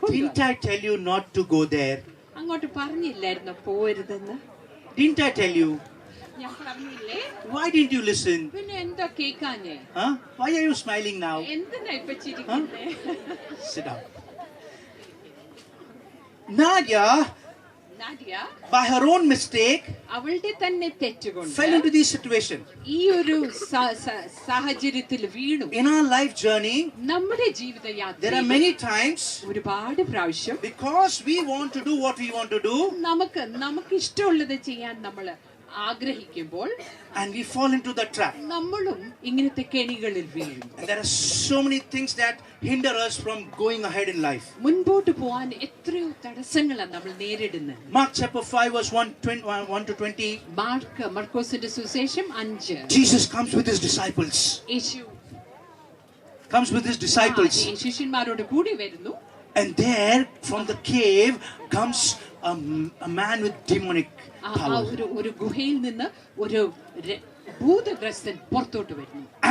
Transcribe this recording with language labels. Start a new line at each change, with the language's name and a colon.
English: Didn't I tell you not to go there?
Malayalam: അങ്ങോട്ട് പറഞ്ഞില്ലായിരുന്നോ പോരുതെന്ന്?
English: Didn't I tell you?
Malayalam: ഞാൻ പറഞ്ഞില്ലേ?
English: Why didn't you listen?
Malayalam: പിന്നെ എന്താ കേക്കാഞ്ഞേ?
English: Huh? Why are you smiling now?
Malayalam: എന്തിനാ ഇപ്പൊ ചിരിക്കുന്നേ?
English: Sit down. Nadia, by her own mistake,
Malayalam: അവളുടെ തന്നെ തെറ്റുകൊണ്ട്
English: fell into this situation.
Malayalam: ഈ ഒരു സാഹചര്യത്തിൽ വീണു.
English: In our life journey,
Malayalam: നമ്മുടെ ജീവിത
English: there are
Malayalam: യാത്രയിൽ
English: many times,
Malayalam: ഒരുപാട് പ്രാവശ്യം
English: because we want to do what we want to do,
Malayalam: നമുക്ക് ഇഷ്ടമുള്ളത് ചെയ്യാൻ നമ്മൾ ആഗ്രഹിക്കുമ്പോൾ
English: and we fall into the trap.
Malayalam: നമ്മളും ഇങ്ങനത്തെ കെണികളിൽ വീഴും.
English: And there are so many things that hinder us from going ahead in life.
Malayalam: മുൻപോട്ട് പോകാൻ എത്രയോ തടസ്സങ്ങളാണ് നമ്മൾ നേരിടുന്നത്.
English: Mark chapter 5 verse 1 to 20.
Malayalam: മർക്കോസിന്റെ സുവിശേഷം 5.
English: Jesus comes with his disciples.
Malayalam: Yeshu
English: Comes with his disciples.
Malayalam: ശിഷ്യന്മാരോട് കൂടി വരുന്നു.
English: And there from the cave comes a man with demonic power.
Malayalam: ഒരു ഗുഹയിൽ നിന്ന് ഒരു ഭൂതഗ്രസ്തൻ പുറത്തോട്ട് വരുന്നു.